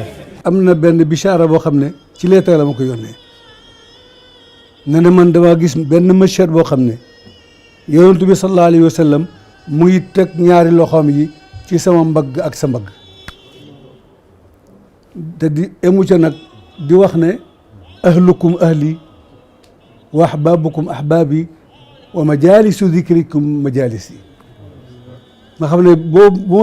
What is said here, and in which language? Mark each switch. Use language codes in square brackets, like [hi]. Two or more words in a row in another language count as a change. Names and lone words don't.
[wo] am na benn bichara boo xam ne ci lettre la ma ko yónnee ne na man dama gis benn monsieur boo xam ne yonent bi [ar] صلى الله عليه وسلم [wo] muy teg ñaari loxoom yi ci sama mbagg ak sa mbagg te di emu ca nag di wax ne [ar] أهلكم أهلي وأحبابكم أحبابي ومجالس ذكركم مجالسي [wo] nga xam ne boo bu